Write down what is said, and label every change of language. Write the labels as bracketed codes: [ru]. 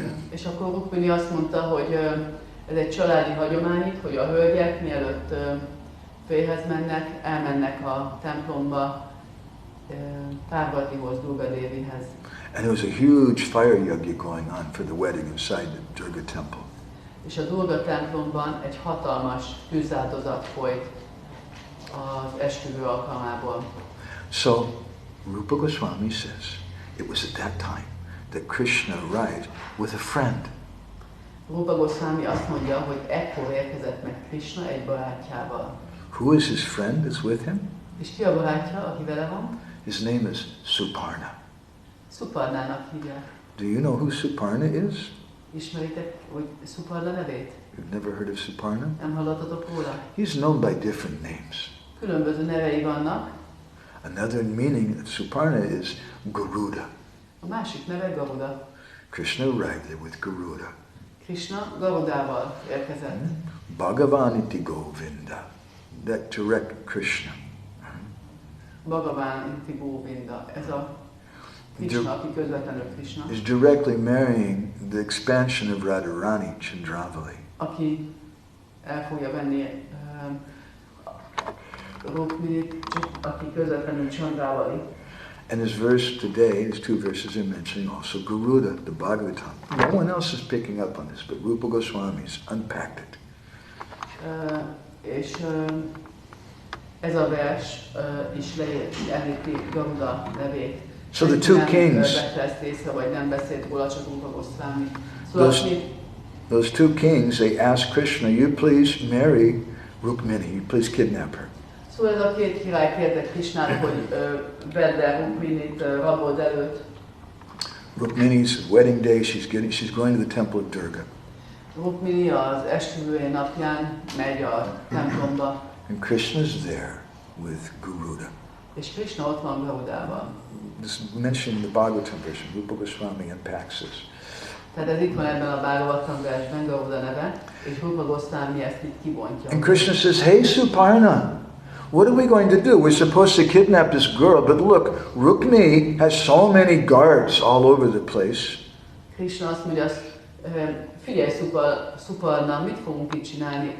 [hu] És akkor Rukmini azt mondta, hogy ez egy családi hagyomány, hogy a hölgyek mielőtt férjhez mennek, elmennek a templomba Parvatihoz, Durga Devihez. [en] And there was a huge fire yagi going on for the wedding inside the Durga temple. [hu] És a Durga templomban egy hatalmas tűzáldozat folyt az esküvő alkalmából. [en] So Rupa Goswami says it was at that time that Krishna arrived with a friend. [hu] Rupa Goswami azt mondja, hogy ekkor érkezett meg Krishna egy barátjával. [en] Who is his friend that's with him? [hu] És ki a barátja, aki vele van? [en] His name is Suparna. [hu] Suparnának hívják. [en] Do you know who Suparna is? [hu] Ismeritek, hogy Suparna nevét? [en] You've never heard of Suparna? [hu] Nem hallottatok róla? [en] He's known by different names. [hu] Különböző nevei vannak. [en] Another meaning of Suparna is Garuda. [hu] A másik neve Garuda. [en] Krishna arrived there with Garuda. [hu] Krishna Garudával érkezett. [sa] Bhagavan iti Govinda. [en] That direct Krishna. [sa] Bhagavan iti Govinda. [hu] Ez a Krishna, aki közvetlenül Krishna. [en] Is directly marrying the expansion of Radharani Chandravali. [hu] Aki el fogja venni Rukminit, aki közvetlenül Chandravali. [en] And this verse today, these two verses are mentioning also Garuda, the Bhagavatam. No one else is picking up on this, but Rupa Goswami's unpacked it. [hu] És ez a vers is említi Garuda nevét. [en] So the two kings, [hu] Észre, vagy nem beszélt róla, csak Rupa Goswami. [en] those two kings, they asked Krishna, you please marry Rukmini, you please kidnap her. [hu] Szóval ez a két király kérte Krishnát, hogy vedd el Rukminit, rabold előtt. [en] Rukmini's wedding day, she's going to the temple of Durga. [hu] Rukmini az esküvője napján megy a templomba. [en] And Krishna's there with Garuda. [hu] És Krishna ott van Garudával. [en] This is mentioned in the Bhagavatam version. Rupa Goswami unpacks this. [hu] Tehát ez itt van ebben a Bhagavatam versben, Garuda neve, és Rupa Goswami ezt itt kibontja. [en] And Krishna says, hey Suparna, what are we going to do? We're supposed to kidnap this girl, but look, Rukmini has so many guards all over the place. [hu] Krishna azt mondja, figyelj Suparna, mit fogunk itt csinálni?